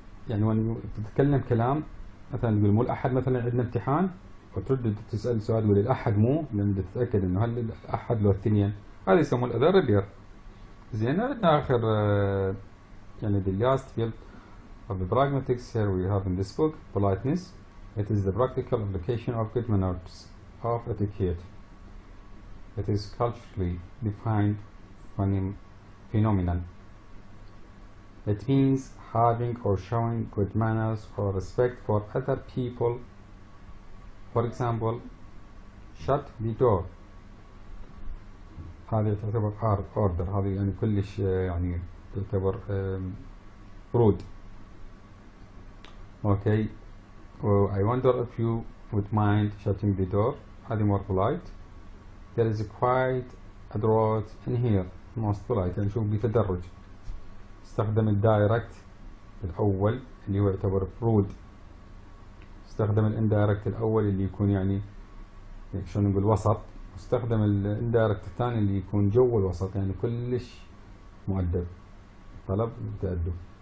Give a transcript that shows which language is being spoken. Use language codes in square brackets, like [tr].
[ar] يعني وين تتكلم كلام مثلا تقول مو الاحد مثلا عندنا امتحان، وترد تسال سؤال تقول الاحد مو، لان تتاكد انه هل الاحد لو الاثنين، هذا يسموه الاذر ريبير. زين عندنا اخر يعني [en] the last field of the pragmatics here we have in this book politeness. It is the practical application of good manners of etiquette. It is culturally defined phenomenon. It means having or showing good manners or respect for other people. For example, shut the door. [ar] هذه تعتبر order، هذه يعني كلش يعني تعتبر rude. [en] Okay. Well, I wonder if you would mind shutting the door. [ar] هذه [en] more polite. There is quite a drought in here. most polite. [ar] يعني شوف بتدرج. استخدم الدايركت الأول اللي هو يعتبر rude. استخدم الاندايركت الأول اللي يكون يعني شلون نقول وسط. استخدم الاندايركت الثاني اللي يكون جو الوسط، يعني كلش مؤدب، طلب تأدب.